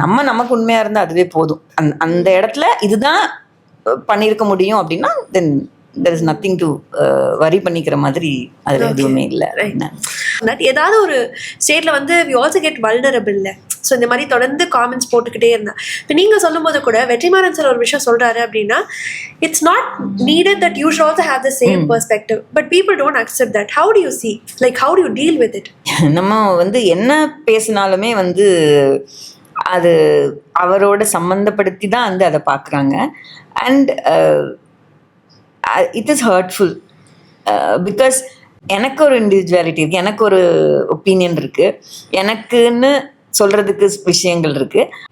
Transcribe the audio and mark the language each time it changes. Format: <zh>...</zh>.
<ta>நமக்கு உண்மையாக இருந்தால் அதுவே போதும். அந்த இடத்துல இதுதான் பண்ணியிருக்க முடியும் அப்படின்னா தென்</ta> <en>there is nothing to worry</en> <ta>பண்ணிக்கிற மாதிரி அதில் எதுவுமே இல்லை. ஏதாவது ஒரு ஸ்டேட்டில் வந்து</ta> <en>we also get vulnerable.</en> <ta>So இந்த மாதிரி தொடர்ந்து காமெண்ட்ஸ் போட்டுக்கிட்டே இருந்தேன். இப்போ நீங்கள் சொல்லும் போது கூட வெற்றிமாறன் சார் ஒரு விஷயம் சொல்கிறாரு அப்படின்னா,</ta> <en>It's not needed that you should also have the same perspective, but people don't accept that. How do you see, like how do you deal with it?</en> <ta>நம்ம வந்து என்ன பேசினாலுமே வந்து அது அவரோட சம்மந்தப்படுத்தி தான் வந்து அதை பார்க்குறாங்க. And</ta> <en>it is hurtful because</en> <ta>எனக்கு ஒரு இண்டிவிஜுவாலிட்டி இருக்குது, எனக்கு ஒரு ஒப்பீனியன் இருக்குது, எனக்குன்னு சொல்கிறதுக்கு விஷயங்கள் இருக்குது.</ta>